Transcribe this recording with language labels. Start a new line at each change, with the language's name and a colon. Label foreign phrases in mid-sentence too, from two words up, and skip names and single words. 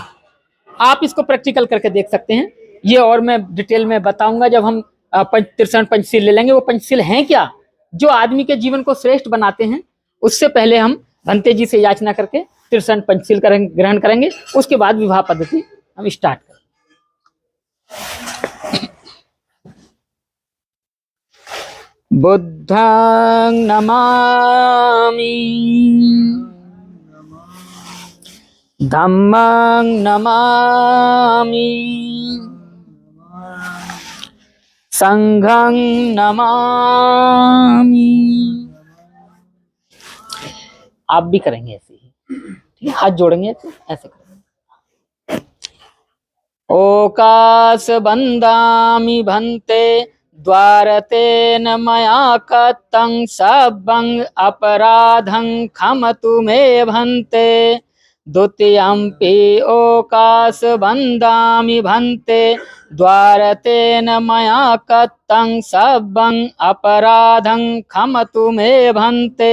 Hindi: आप इसको प्रैक्टिकल करके देख सकते हैं। ये और मैं डिटेल में बताऊंगा जब हम त्रिशरण पंचशील ले लेंगे। वो पंचशील हैं क्या जो आदमी के जीवन को श्रेष्ठ बनाते हैं। उससे पहले हम भंते जी से याचना करके त्रिशरण पंचशील ग्रहण करेंगे। उसके बाद विवाह पद्धति हम स्टार्ट करेंगे।
Pali: बुद्धं नमामि, धम्मं नमामि, संघं नमामि।
Hindi: आप भी करेंगे ऐसे ही, ठीक है? हाथ जोड़ेंगे ऐसे करेंगे।
Pali: ओकाश बंदामि भंते द्वारतेन मया कतं सबं अपराधं खमतु मे भंते। द्वितीयंपि ओकाश बंदामि भंते द्वारतेन मया कतं सबं अपराधं खमतु मे भंते।